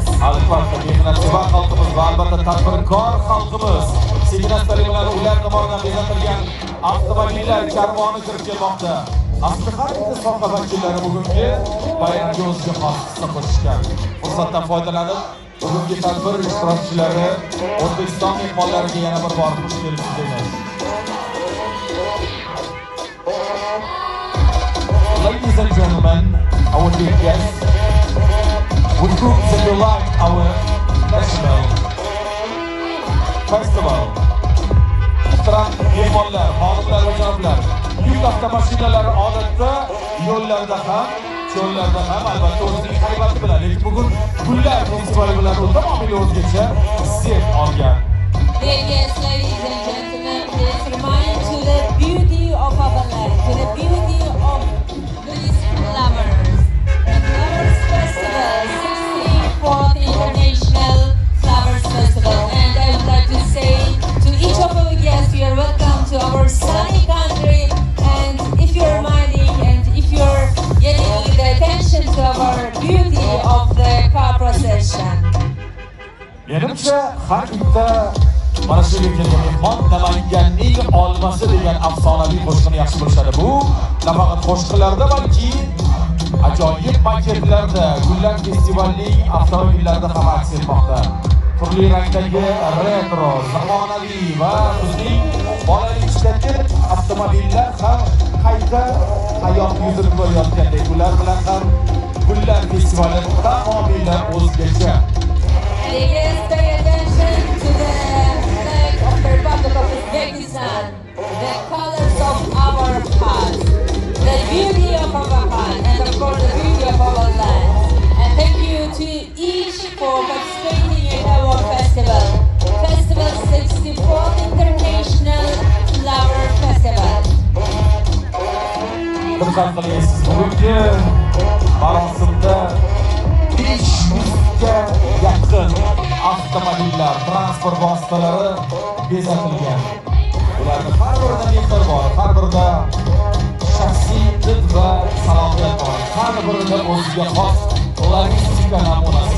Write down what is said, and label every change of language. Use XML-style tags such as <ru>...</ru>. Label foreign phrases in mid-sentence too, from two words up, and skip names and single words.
<uz>Albatta, mehnatsevar xalqimiz va albatta tadbirkor xalqimiz signatlar bilan ular tomonidan bezatilgan avtomobillar karvoni kirib kelmoqda. Aslida har bitta soha vakillari bugungi bayramga o'ziga xos hissa qo'shishgan. Fursatdan foydalanib, bugungi tadbir ishtirokchilari O'zbekiston mehmonlariga yana bir bor xush kelibsiz deymiz.</uz> <en>Ladies and gentlemen, our dear guests, we hope that you like our national festival.</en> <uz>Muhtaram mehmonlar, xonimlar va janoblar, yuk avtomashinalari odatda yo'llarda ham, cho'llarda ham albatta o'zining haybati bilan, lekin bugun gullar festivali bilan tamomila o'zgacha hissiyat olgan.</uz> <en>Dear guests, ladies and gentlemen, please remind to the beauty of our land, to the beauty of these flowers. The Flowers Festival, 64th International Flowers Festival. And I would like to say to each of our guests, you are welcome to our sunny country. And if you're minding and if you're getting the attention to our beauty of the car procession.</en> <uz>Menimcha har bitta mana shu kelgan mehmon Namanganning olmasi degan afsonaviy qo'shiqni yaxshi bilishadi. Bu nafaqat qo'shiqlarda, balki ajoyib maketlarda, gullar festivalining avtomobillarida ham aks etmoqda. Turli rangdagi retro, zamonaviy va bizning bolalikdagi avtomobillar ham qayta hayot yuzini ko'rayotgandek. Ular bilan ham gullar festivali tamomila o'zgacha.</uz> <en>Please pay attention to the flag of the Republic of Uzbekistan, the colors of our past, the beauty of our heart, and of course the beauty of our land. And thank you to each for participating in our festival, Festival 64th International Flower Festival.</en> <uz>Diqqat qilyapsiz, bugungi marosimda 500 ga yaqin avtomobillar, transport vositalari bezatilgan. Ularning har birida metr bor, har birida shaxsiy did va salohiyat bor, har birida o'ziga xos logistika namunasi bor.</uz>